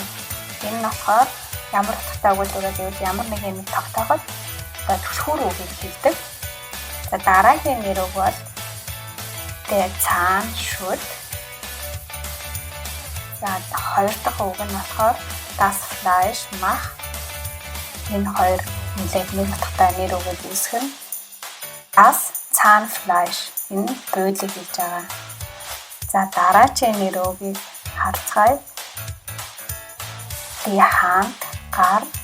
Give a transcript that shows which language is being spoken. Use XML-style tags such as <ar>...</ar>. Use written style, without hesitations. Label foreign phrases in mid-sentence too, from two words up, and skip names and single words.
<mn>Энэ нь болохоор ямар утгатай өгүүлбэрээр гэвэл ямар нэгэн нэг тогтооход түлхүүр үгийг хэлдэг. За дараагийн нэр үг бол</mn> <de>der Zahnschutz.</de> <mn>За хоёр дахь үг нь болохоор</mn> <de>das Fleisch macht.</de> <mn>Энэ хоёр нийлээд нэг утгатай нэр үгийг үүсгэн.</mn> <de>Das Zahnfleisch</de> <mn>энэ буйлыг хэлж байгаа. За дараагийн нэр үгийг харцгаая.</mn> <de>Die Hand гар.</de>